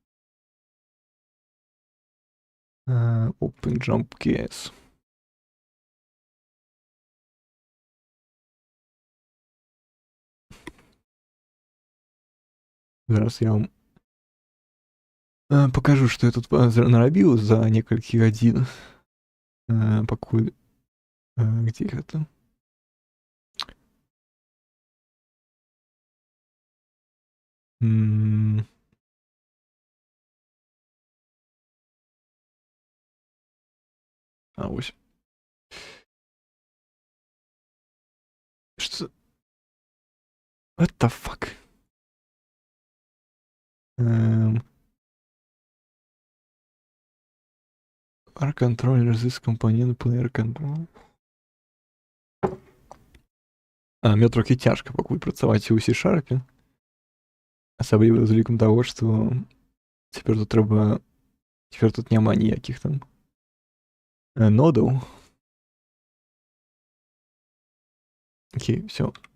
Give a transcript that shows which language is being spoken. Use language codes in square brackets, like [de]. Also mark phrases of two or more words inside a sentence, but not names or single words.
[be] OpenJump.ks. Зараз я вам покажу, што я тут нарабіў за некалькі гадзін. Пакуль... Где гэта? Ось. [ru] Что? [en] What the fuck? R-controller, this component player control. [be] Мне трохи цяжка пакуль працаваць у C-Sharp. Асабліва з улікам таго, што цяпер тут няма ніякіх там нодаў. [ru] Окей, всё.